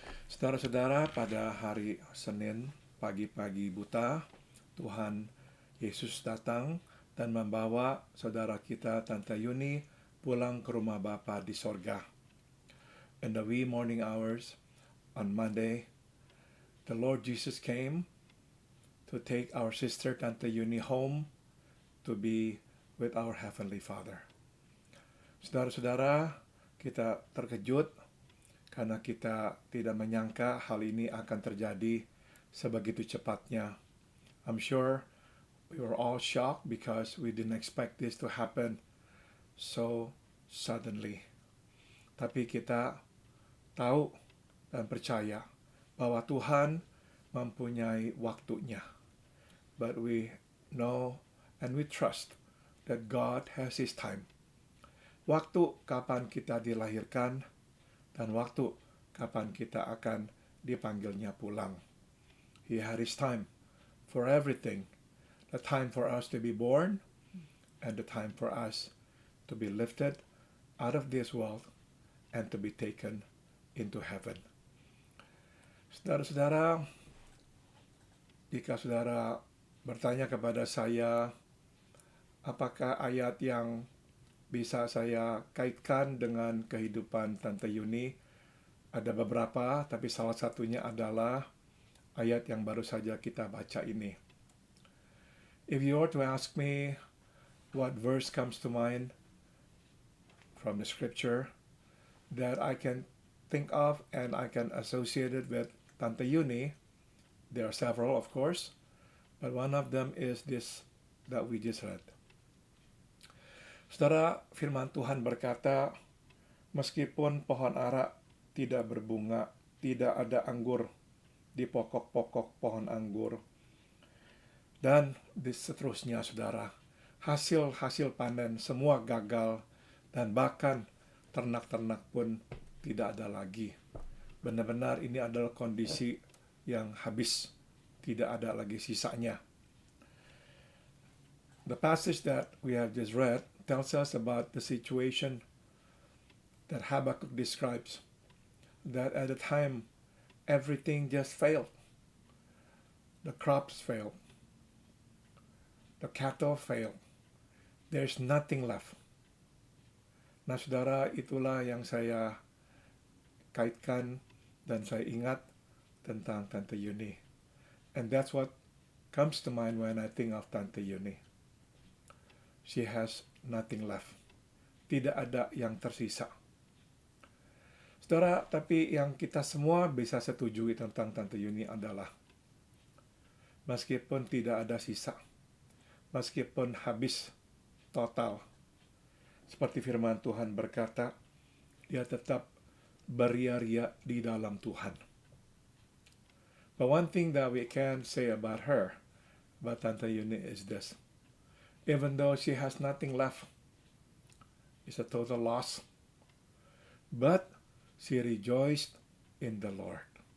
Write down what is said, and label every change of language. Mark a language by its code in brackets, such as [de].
[id] Saudara-saudara, pada hari Senin pagi-pagi buta, Tuhan Yesus datang dan membawa saudara kita, Tante Yuni, pulang ke rumah Bapa di sorga. [en] In the wee morning hours on Monday, the Lord Jesus came to take our sister, Tante Yuni, home to be with our Heavenly Father. [id] Saudara-saudara, kita terkejut karena kita tidak menyangka hal ini akan terjadi sebegitu cepatnya. [en] I'm sure we were all shocked because we didn't expect this to happen so suddenly. [id] Tapi kita tahu dan percaya bahwa Tuhan mempunyai waktunya. [en] But we know and we trust that God has His time. [id] Waktu kapan kita dilahirkan dan waktu kapan kita akan dipanggilnya pulang. [en] He had His time for everything. The time for us to be born and the time for us to be lifted out of this world and to be taken into heaven. [id] Saudara-saudara, jika saudara bertanya kepada saya, apakah ayat yang bisa saya kaitkan dengan kehidupan Tante Yuni? Ada beberapa, tapi salah satunya adalah ayat yang baru saja kita baca ini. [en] If you were to ask me what verse comes to mind from the scripture that I can think of and I can associate it with Tante Yuni, there are several, of course, but one of them is this that we just read. [id] Saudara, firman Tuhan berkata, meskipun pohon ara tidak berbunga, tidak ada anggur di pokok-pokok pohon anggur, dan seterusnya, saudara, hasil-hasil panen semua gagal, dan bahkan ternak-ternak pun tidak ada lagi. Benar-benar ini adalah kondisi yang habis, tidak ada lagi sisanya. [en] The passage that we have just read tells us about the situation that Habakkuk describes, that at the time everything just failed. The crops fail. The cattle fail. There's nothing left. [id] Nah, saudara, itulah yang saya kaitkan dan saya ingat tentang Tante Yuni. [en] And that's what comes to mind when I think of Tante Yuni. She has nothing left. [id] Tidak ada yang tersisa. Saudara, tapi yang kita semua bisa setujui tentang Tante Yuni adalah meskipun tidak ada sisa, meskipun habis total, seperti firman Tuhan berkata, dia tetap beria-ria di dalam Tuhan. [en] But one thing that we can say about her, about Tante Yuni, is this. Even though she has nothing left, it's a total loss, but she rejoiced in the Lord.